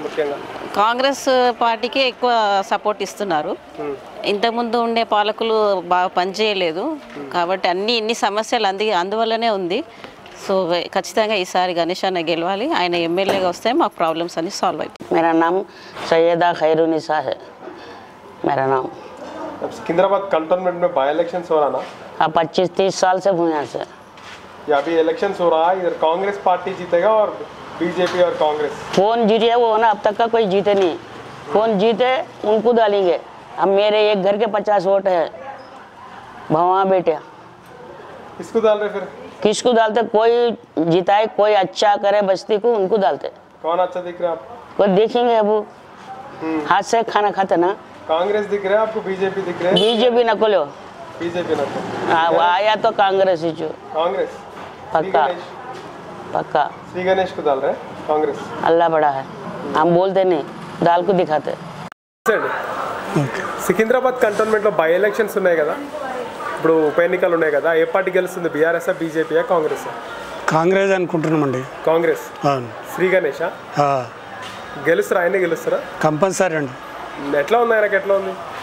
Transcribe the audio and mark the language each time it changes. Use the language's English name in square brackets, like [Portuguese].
[Telugu] ముఖ్యంగా కాంగ్రెస్ పార్టీకే ఎక్కువ సపోర్ట్ ఇస్తున్నారు. ఇంతకుముందు ఉండే పాలకులు బాగా పనిచేయలేదు కాబట్టి ఇన్ని సమస్యలు అందువల్లనే ఉంది. సో ఖచ్చితంగా ఈసారి గణేష్ అన్న గెలవాలి. ఆయన ఎమ్మెల్యేగా వస్తే మాకు ప్రాబ్లమ్స్ అన్ని సాల్వ్ అయిపోయి. [Hindi] मेरा नाम सैयदा खैरुनिसा है मेरा नाम. सिकंदराबाद कंटोनमेंट में बाई इलेक्शन हो रहा ना? हाँ, 25-30 साल से हूँ यहाँ से. या अभी इलेक्शन हो रहा है, इधर कांग्रेस पार्टी जीतेगा और बीजेपी और कांग्रेस? कौन जीते वो ना, अब तक का कोई जीते नहीं. कौन जीते उनको डालेंगे. अब मेरे एक घर के 50 वोट है, भवा बेटे. किसको डाल रहे फिर? किसको डालते? कोई जिताए, कोई अच्छा करे बस्ती को, उनको डालते. कौन अच्छा दिख रहा है आपको? कोई देखेंगे अब हाथ से खाना खाते ना. कांग्रेस दिख रहा है आपको? बीजेपी दिख रहा है? बीजेपी न खोलो. बीजेपी न खोलो. हाँ, वो आया तो कांग्रेस ही. कांग्रेस पक्का पक्का श्री गणेश को डाल रहे हैं कांग्रेस अल्लाह बड़ा है हम बोलते नहीं डाल को दिखाते [Telugu] సికింద్రాబాద్ కంటోన్మెంట్లో బై ఎలక్షన్స్ ఉన్నాయి కదా, ఇప్పుడు ఉప ఎన్నికలు ఉన్నాయి కదా, ఏ పార్టీ గెలుస్తుంది? బీఆర్ఎస్, బీజేపీయా, కాంగ్రెస్? కాంగ్రెస్ అనుకుంటున్నామండి. కాంగ్రెస్. అవును. శ్రీ గణేష్ గెలుస్తారా? ఆయనే గెలుస్తారా? కంపల్సరీ అండి. ఎట్లా ఉంది ఆయనకి? ఎట్లా ఉంది?